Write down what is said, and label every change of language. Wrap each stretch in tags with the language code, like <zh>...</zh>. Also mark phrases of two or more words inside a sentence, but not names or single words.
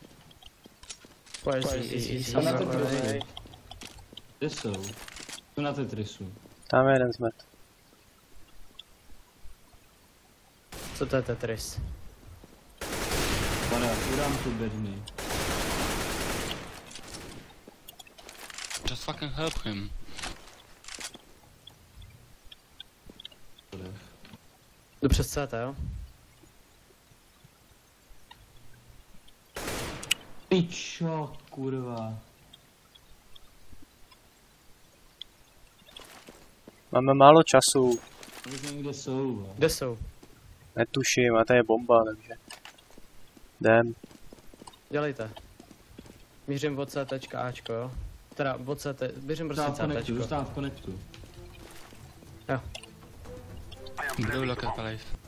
<cs>Jsem na Tetrisu. Kde jsou? Jsou na Tetrisu. Tam je jeden zmet. Co to je Tetris? Pane, udám tu bedny.</cs> <en>Just fucking help him.</en> <cs>Jdu přes CT, jo? Pičo, kurva. Máme málo času. Nevím, kde jsou. vole. Kde jsou? Netuším, a to je bomba, takže... Jdem. Dělejte. Mířím od CTčka jo? Teda od CT, běžím prostě Zůstávám v konektu, CTčko. zůstávám v konektu.</cs> <en>Blue look at place.</en>